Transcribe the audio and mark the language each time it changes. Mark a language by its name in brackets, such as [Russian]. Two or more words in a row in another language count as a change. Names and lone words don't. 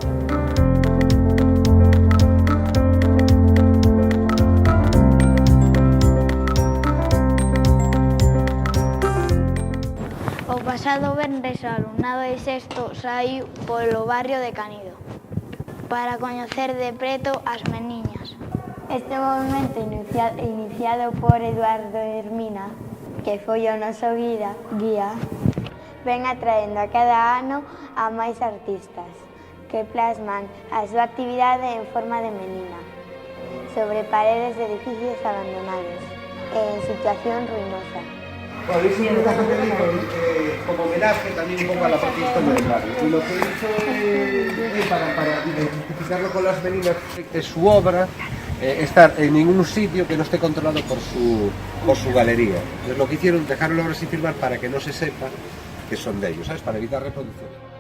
[Galician] O pasado venres o alumnado de sexto saiu polo barrio de Canido para coñecer de preto as meniñas. Este movimento iniciado por Eduardo Hermina, que foi o noso guía, ven atraendo a cada ano a máis artistas que plasman a súa actividade en forma de menina sobre paredes de edificios abandonados en situación ruinosa. [Spanish] Bueno, es un caso que digo como homenaje también un poco a la propia historia del barrio. Y lo que hizo para identificarlo con las meninas es su obra, estar en ningún sitio que no esté controlado por su galería. Entonces lo que hicieron, dejaron la obra sin firmar para que no se sepa que son de ellos, ¿sabes? Para evitar reproducciones.